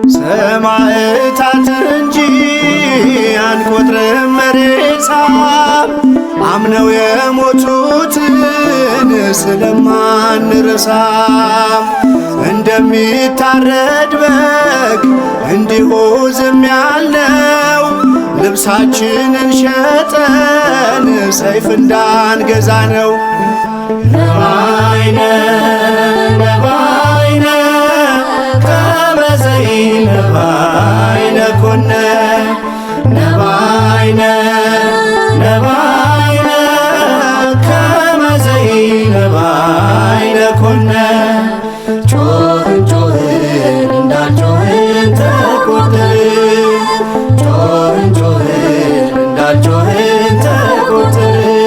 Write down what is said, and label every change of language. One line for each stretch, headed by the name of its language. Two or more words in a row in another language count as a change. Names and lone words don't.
Amharic: ሰማዕታት እንጂ አንቆጥርም ሬሳ፣ አምነው የሞቱትን ስለማንረሳ፣ እንደሚታረድ በግ እንዲሁ ዝም ያልነው፣ ልብሳችንን ሸጠን ሰይፍ እንዳንገዛ ነው።
Geez: ነባይነ፣ ነባይነ፣ ከመ ዘይነባይነ ኮነ። ነባይነ፣ ነባይነ፣ ከመ ዘይነባይነ ኮነ።
Amharic: ጮኽን፣ ጮኽን፣ እንዳልጮኽን ተቆጠርን። ጮኽን፣ ጮኽን፣ እንዳልጮኽን ተቆጠርን።